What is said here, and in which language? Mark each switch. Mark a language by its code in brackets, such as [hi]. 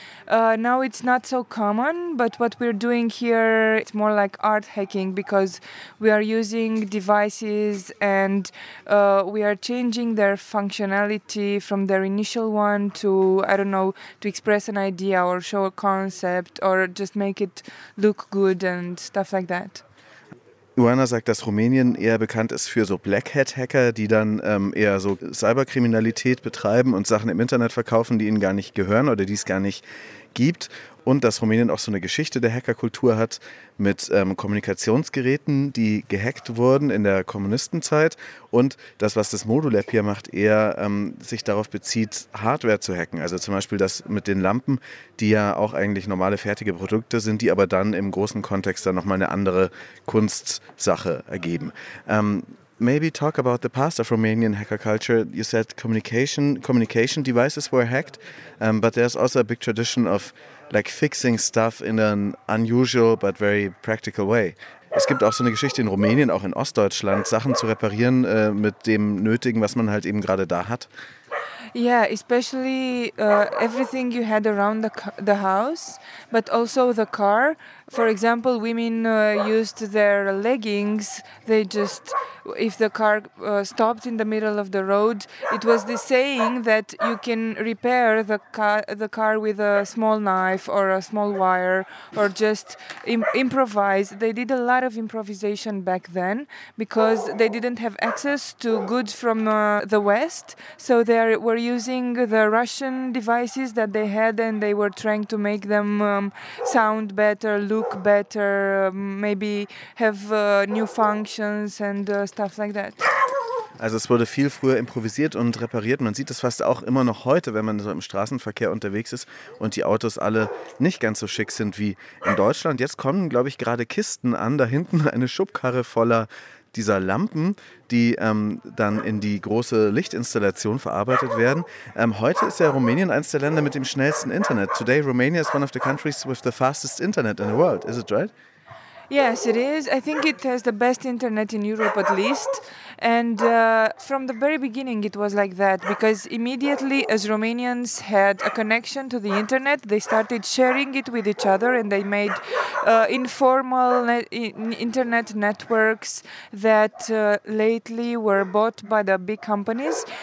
[en] Now it's not so common, but what we're doing here, it's more like art hacking because we are using devices and we are changing their functionality from their initial one to, I don't know, to express an idea or show a concept or just make it look good and stuff like that. [de] Joanna sagt, dass Rumänien eher bekannt ist für so Black-Hat-Hacker, die dann eher so Cyberkriminalität betreiben und Sachen im Internet verkaufen, die ihnen gar nicht gehören oder die es gar nicht gibt. Und dass Rumänien auch so eine Geschichte der Hackerkultur hat mit Kommunikationsgeräten, die gehackt wurden in der Kommunistenzeit. Und das, was das Modulab hier macht, eher sich darauf bezieht, Hardware zu hacken. Also zum Beispiel das mit den Lampen, die ja auch eigentlich normale fertige Produkte sind, die aber dann im großen Kontext dann nochmal eine andere Kunstsache ergeben. [en] Maybe talk about the past of Romanian hacker culture. You said communication devices were hacked, but there's also a big tradition of like fixing stuff in an unusual but very practical way. [de] Es gibt auch so eine Geschichte in Rumänien, auch in Ostdeutschland, Sachen zu reparieren mit dem Nötigen, was man halt eben gerade da hat. [en] Yeah, especially everything you had around the house, but also the car. For example, women used their leggings. They just, if the car stopped in the middle of the road, it was the saying that you can repair the car with a small knife or a small wire or just improvise. They did a lot of improvisation back then because they didn't have access to goods from the West. So they were using the Russian devices that they had and they were trying to make them sound better, look better, maybe have new functions and stuff like that. [de] Also es wurde viel früher improvisiert und repariert. Man sieht das fast auch immer noch heute, wenn man so im Straßenverkehr unterwegs ist und die Autos alle nicht ganz so schick sind wie in Deutschland. Jetzt kommen, glaube ich, gerade Kisten an, da hinten eine Schubkarre voller dieser Lampen, die dann in die große Lichtinstallation verarbeitet werden. Heute ist ja Rumänien eines der Länder mit dem schnellsten Internet. [en] Today Romania is one of the countries with the fastest internet in the world, is it right? Yes, it is. I think it has the best internet in Europe at least. And from the very beginning it was like that because immediately as Romanians had a connection to the internet, they started sharing it with each other and they made informal internet networks that lately were bought by the big companies.